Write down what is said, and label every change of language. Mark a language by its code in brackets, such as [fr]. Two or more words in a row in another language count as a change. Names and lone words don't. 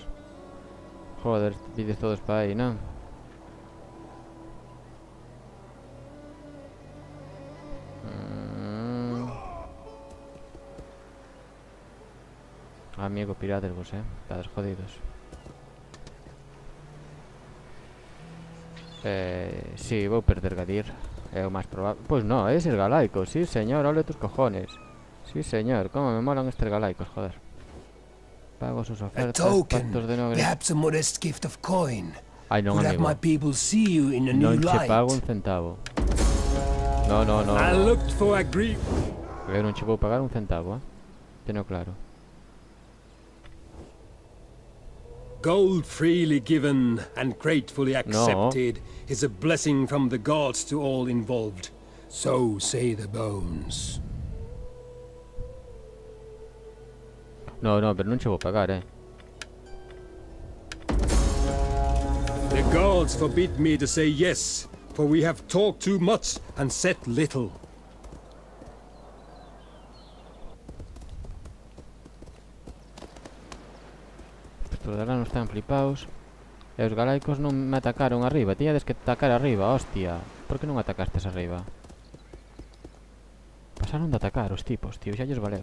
[gl] Joder, vides todos para aí, non? Amigo, pirades vos, estades jodidos. Si, vou perder Gadir. É o máis probable. Pois non, é ser galaico. Sí, señor, [es] ole tus cojones. [gl] Sí, señor, como me molan estes galaicos, joder. [es] Pago sus [en] A [es] ofertas, [en] token, [es] pactos de no... [en] perhaps a modest gift of coin. [gl] Ai, non, [en] Could have my [gl] amigo. [en] people see you in a new [gl] Non che [en] light. [gl] pago un centavo. No. [en] I looked for a Greek. [gl] Eu non che vou pagar un centavo, Teno claro. [en] Gold freely given and gratefully accepted is a blessing from the gods to all involved. So say the bones. [gl] No, pero non che vou pagar, [en] The gods forbid me to say yes, for we have talked too much and said little. [gl] Os galanos están flipados. E os galaicos non me atacaron arriba. Tiñades que atacar arriba, hostia. Por que non atacastes arriba? Pasaron de atacar os tipos, tío, xa lles valeu.